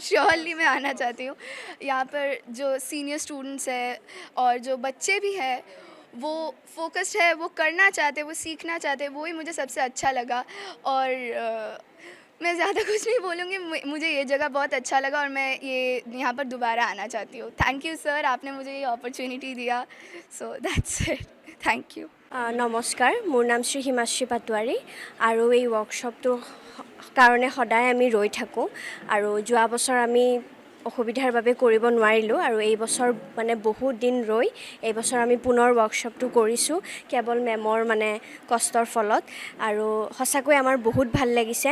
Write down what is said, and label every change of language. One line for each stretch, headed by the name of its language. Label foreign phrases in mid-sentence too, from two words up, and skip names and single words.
Hindi: श्योरली मैं आना चाहती हूँ। यहाँ पर जो
English: senior students
Hindi: हैं और जो बच्चे भी हैं वो फोकस्ड है, वो करना चाहते, वो सीखना चाहते, वो ही मुझे सबसे अच्छा लगा। और मैं ज़्यादा कुछ नहीं बोलूँगी। मुझे ये जगह बहुत अच्छा लगा और मैं ये यहाँ पर दोबारा आना चाहती हूँ।
English: thank you
Hindi: सर, आपने मुझे ये अपॉर्चुनिटी दिया।
English: so that's it, thank you.
Assamese: নমস্কাৰ, মোৰ নাম শ্ৰী হিমাশ্ৰী পাটোৱাৰী আৰু এই ৱৰ্কশ্বপটোৰ কাৰণে সদায় আমি ৰৈ থাকোঁ আৰু যোৱা বছৰ আমি অসুবিধাৰ বাবে কৰিব নোৱাৰিলোঁ আৰু এই বছৰ মানে বহুত দিন ৰৈ এই বছৰ আমি পুনৰ ৱৰ্কশ্বপটো কৰিছোঁ কেৱল মেমৰ মানে কষ্টৰ ফলত আৰু সঁচাকৈ আমাৰ বহুত ভাল লাগিছে।